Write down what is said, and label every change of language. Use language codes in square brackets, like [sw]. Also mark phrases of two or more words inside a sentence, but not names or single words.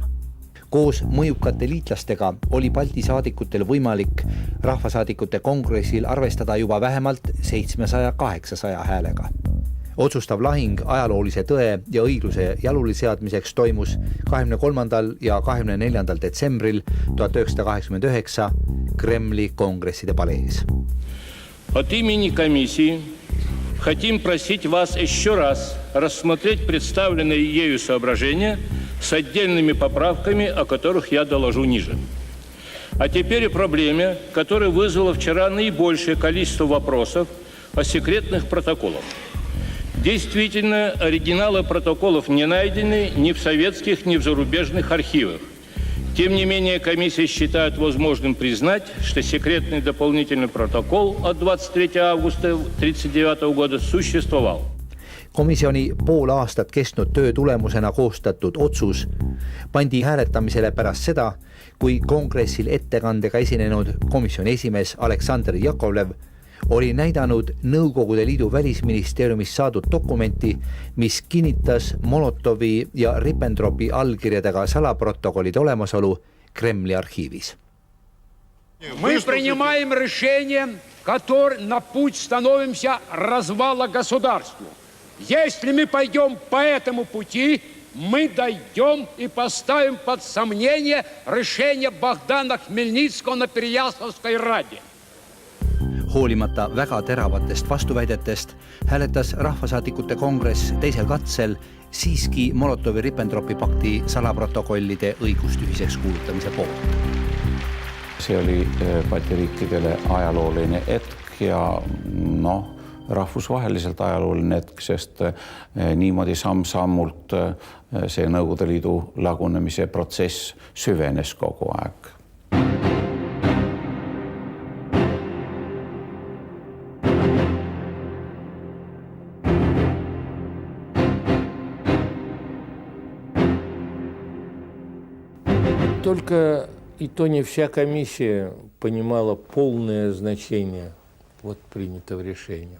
[et] Koos mõjukate liitlastega oli Balti saadikutel võimalik rahvasaadikute kongressil arvestada juba vähemalt 700-800 häälega. Otsustav lahing ajaloolise tõe ja õigluse jalule seadmiseks toimus 23. ja 24. detsembril 1989 Kremli kongresside palees. [ru] От имени комиссии хотим просить вас еще раз рассмотреть представленные ею соображения с отдельными поправками, о которых я доложу ниже. А теперь о проблеме, которая вызвала вчера наибольшее количество вопросов о секретных протоколах. Действительно, оригиналы протоколов не найдены ни в советских, ни в зарубежных архивах. Тем не менее, комиссия считает возможным признать, что секретный дополнительный протокол от 23 августа 1939 года существовал. [et] Komisjoni pool aastat kestnud töö tulemusena koostatud otsus pandi hääletamisele pärast seda, kui kongressil ettekandega esinenud komisjoni esimees Aleksandr Jakovlev oli näidanud Nõukogude Liidu välisministeeriumist saadud dokumenti, mis kinnitas Molotovi ja Ribbentropi allkirjadega salaprotokollide olemasolu Kremli arhiivis. [ru] Мы принимаем решение, на путь становимся развала государству. Если мы пойдем по этому пути, мы дойдем и поставим под сомнение решение Богдана Хмельницкого на Переяславской Раде. [et] Hoolimata väga teravatest vastuväidetest hääletas rahvasaadikute kongress teisel katsel siiski Molotovi-Ribbentropi pakti salaprotokollide õigustühiseks kuulutamise poolt. See oli Balti riikidele ajalooline hetk ja rahvusvaheliselt ajalooline hetk, sest niimoodi samm-sammult see Nõukogude Liidu lagunemise protsess süvenes kogu aeg. [ru] Только и то не вся комиссия понимала полное значение принятого решения.